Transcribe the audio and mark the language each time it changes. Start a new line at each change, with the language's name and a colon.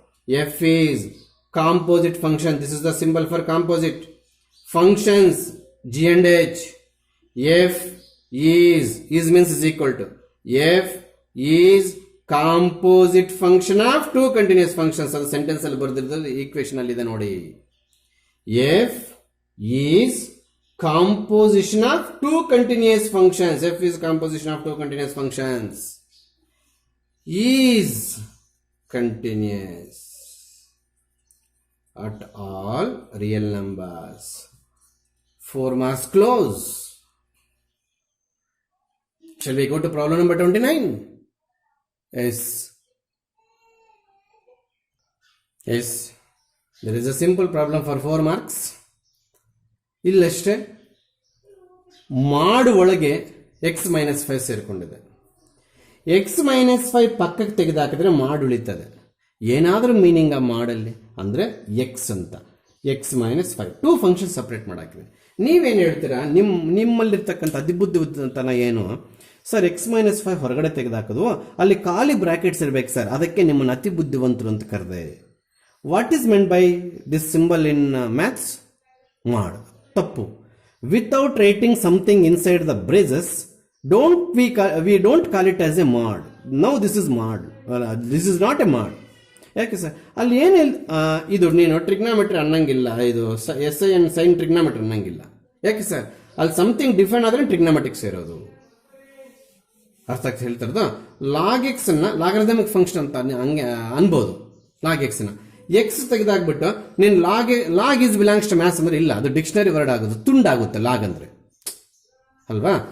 English: F is composite function. This is the symbol for composite functions. G and H. F is means is equal to. F is composite function of two continuous functions.
Kannada: ಅದು sentence ಅಲ್ಲಿ ಬರೆದಿರೋದು equation ಅಲ್ಲಿ ಇದೆ ನೋಡಿ.
English: F is composition of two continuous functions. F is composition of two continuous functions. Is continuous at all real numbers. 4 marks close. Shall we go to problem number 29? Yes. Yes. There is a simple problem for 4 marks.
Kannada: ಇಲ್ಲಷ್ಟೇ ಮಾಡು ಒಳಗೆ X minus 5 ಸೇರಿಕೊಂಡಿದೆ. X minus 5 ಪಕ್ಕಕ್ಕೆ ತೆಗೆದಾಕಿದ್ರೆ ಮಾಡು ಉಳಿತದೆ. ಏನಾದರೂ meaning ಆ ಮಾಡಲ್ಲಿ ಅಂದರೆ X ಅಂತ. X minus 5 2 function separate ಮಾಡಾಕಿದೆ. ನೀವೇನು ಹೇಳ್ತೀರಾ? ನಿಮ್ಮಲ್ಲಿರ್ತಕ್ಕಂಥ ಅತಿಬುದ್ಧಿವಂತನ ಏನು ಸರ್, ಎಕ್ಸ್ ಮೈನಸ್ 5 ಹೊರಗಡೆ ತೆಗೆದಾಕೋದು, ಅಲ್ಲಿ ಖಾಲಿ ಬ್ರಾಕೆಟ್ಸ್ ಇರಬೇಕು ಸರ್, ಅದಕ್ಕೆ ನಿಮ್ಮನ್ನು ಅತಿ ಬುದ್ಧಿವಂತರು ಅಂತ ಕರೆದೆ.
English: What is meant by this symbol in maths? Mod.
Kannada: ತಪ್ಪು.
English: Without writing something inside the braces we don't call it as a mod. Now this is mod. This is not a mod.
Kannada: ಯಾಕೆ sir? ಅಲ್ಲಿ ಏನು ಇದು ನೀನು trigonometry ಅನ್ನಂಗಿಲ್ಲ, ಇದು SI and sign trigonometry ಅನ್ನಂಗಿಲ್ಲ. ಯಾಕೆ ಸರ್? ಅಲ್ಲಿ ಸಮಥಿಂಗ್ ಡಿಫರೆಂಟ್ ಆದರೆ ಟ್ರಿಗ್ನಾಮೆಟಿಕ್ಸ್ ಇರೋದು. ಅರ್ಥ ಆಗ್ತಾ ಹೇಳ್ತಾರದು. ಲಾಗ್ ಎಕ್ಸ್ ಅನ್ನ ಲಾಗರಿಥಮಿಕ್ ಫಂಕ್ಷನ್ ಅಂತ ಹಂಗೆ ಅನ್ಬೋದು. ಲಾಗ್ ಎಕ್ಸ್ ನ ಎಕ್ಸ್ ತೆಗೆದಾಗ್ಬಿಟ್ಟು ನೀನು log is belongs to maths ಅಂದ್ರೆ ಇಲ್ಲ, ಅದು ಡಿಕ್ಷನರಿ ವರ್ಡ್ ಆಗೋದು, ತುಂಡಾಗುತ್ತೆ ಲಾಗ್ ಅಂದ್ರೆ ಅಲ್ವಾ?